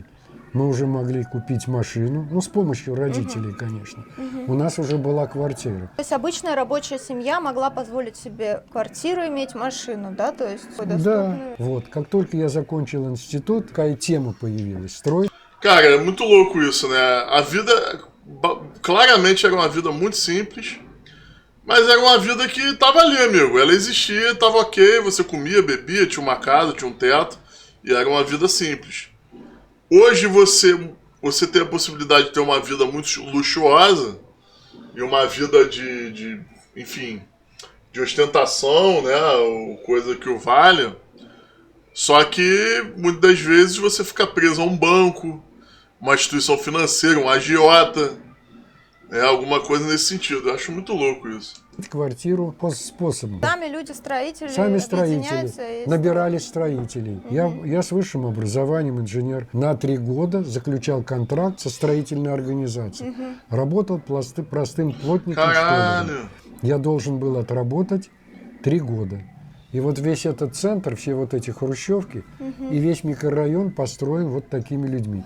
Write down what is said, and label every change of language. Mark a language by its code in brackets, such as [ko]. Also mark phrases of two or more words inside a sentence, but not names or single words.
[ru] Мы уже могли купить машину, с помощью родителей, конечно. У нас уже была квартира. То есть обычная рабочая семья могла позволить себе квартиру иметь, машину, да? То есть Да, вот. Как только я закончил институт, такая тема появилась. Строй. [pt] Cara, é muito louco isso, né? A vida, claramente, era uma vida muito simples. Mas era uma vida que tava ali, amigo. Ela existia, tava ok, você comia, bebia, tinha uma casa, tinha um teto. E era uma vida simples. Hoje você tem a possibilidade de ter uma vida muito luxuosa. E uma vida enfim, de ostentação, né? Ou coisa que o valha. Só que, muitas das vezes, você fica preso a um banco, uma instituição financeira, um agiota. É alguma coisa nesse sentido. Eu acho muito louco isso. [ru] Квартиру по способам. Сами люди-строители Сами строители объединяются и набирали строителей. Я с высшим образованием инженер. На 3 года заключал контракт со строительной организацией. Работал простым плотником штолером. [pt] Caralho. [ru] Я должен был отработать 3 года. И вот весь этот центр, все вот эти хрущевки и весь микрорайон построен вот такими людьми.